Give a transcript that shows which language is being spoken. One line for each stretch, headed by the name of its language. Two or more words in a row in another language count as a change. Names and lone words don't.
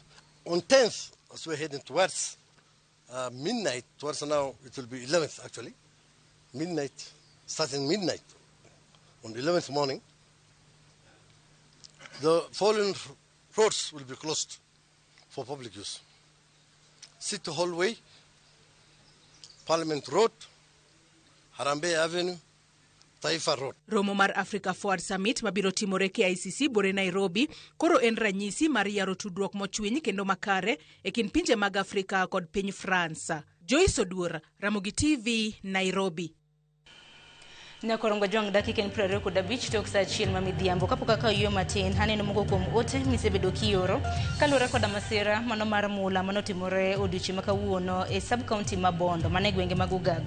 English: On 10th, as we're heading towards midnight, towards now it will be 11th actually, midnight, starting midnight on the 11th morning, the following roads will be closed for public use. City Hallway, Parliament Road, Harambee Avenue, Taifa Road.
Luo (Kenya and Tanzania): Romo mar Africa Forward Summit mabiro timore KICC buore Nairobi koro en ranyisi mar yaro tudruok mochwiny kendo makare e kind pinje mag Afrika kod piny France. Joyce Oduor, Ramogi TV, Nairobi. Nyakorongo jong dakika 25 tok saa achiel ma midhiambo kapok akaw yo matin haneno moko kuom ote misebedo kioro kaluwore kod masira mano mar mula manotimore odiochieng' ma kawuono e sub county ma Bondo mane gwenge mag Ugago.